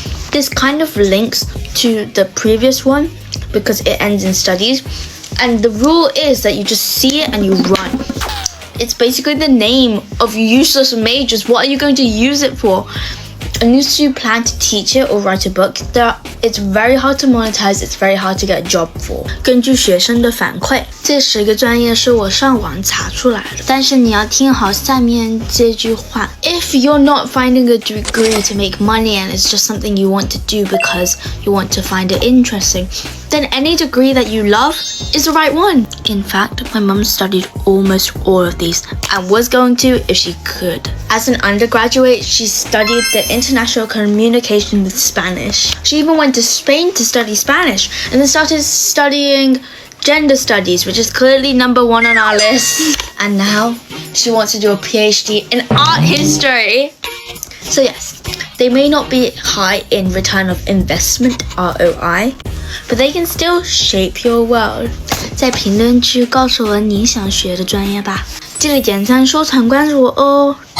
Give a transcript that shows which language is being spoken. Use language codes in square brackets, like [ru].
[en] This kind of links to the previous one because it ends in studies, and the rule is that you just see it and you run. It's basically the name of useless majors. What are you going to use it for? Unless you plan to teach it or write a book, it's very hard to monetize, it's very hard to get a job for. [zh] 根据学生的反馈，这10个专业是我上网查出来的，但是你要听好下面这句话。 [en] If you're not finding a degree to make money and it's just something you want to do because you want to find it interesting, then any degree that you love is the right one. In fact, my mum studied almost all of these and was going to if she could. As an undergraduate, she studied the international communication with Spanish. She even went to Spain to study Spanish and then started studying gender studies, which is clearly number 1 on our list. And now she wants to do a PhD in art history. So yes, they may not be high in return of investment, ROI, but they can still shape your world. [zh] 在评论区告诉我你想学的专业吧，记得点赞、收藏、关注我哦。